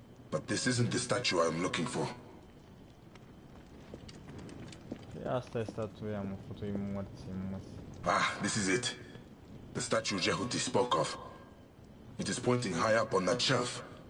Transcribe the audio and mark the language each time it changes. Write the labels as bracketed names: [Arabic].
[English] But this isn't the statue I'm looking for. [Romanian] Asta e statuia, mă, futui morții, mă. [English] This is it. The statue Jehuti spoke of. It is pointing high up on that shelf.